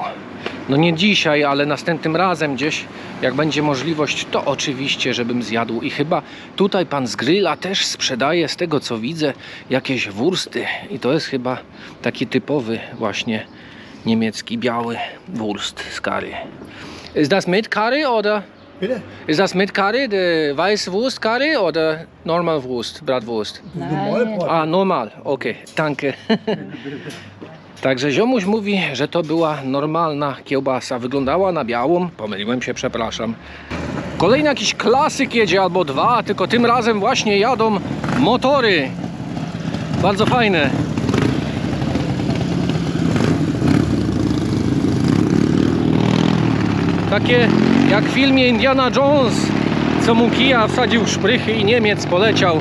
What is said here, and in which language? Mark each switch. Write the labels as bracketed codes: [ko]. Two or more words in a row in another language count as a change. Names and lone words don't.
[pl] No nie dzisiaj, ale następnym razem gdzieś, jak będzie możliwość, to oczywiście, żebym zjadł. I chyba tutaj pan z Grilla też sprzedaje, z tego co widzę, jakieś wursty. I to jest chyba taki typowy właśnie niemiecki, biały wurst z curry. [de] Ist das mit curry oder? Bitte? Ist das mit curry, die Weißwurst curry oder normal Wurst, Bratwurst? Normalbrot. A, normal, okej, danke. [pl] Także ziomuś mówi, że to była normalna kiełbasa. Wyglądała na białą. Pomyliłem się, przepraszam. Kolejny jakiś klasyk jedzie, albo dwa, tylko tym razem właśnie jadą motory. Bardzo fajne. Takie jak w filmie Indiana Jones, co mu kija wsadził w szprychy i Niemiec poleciał.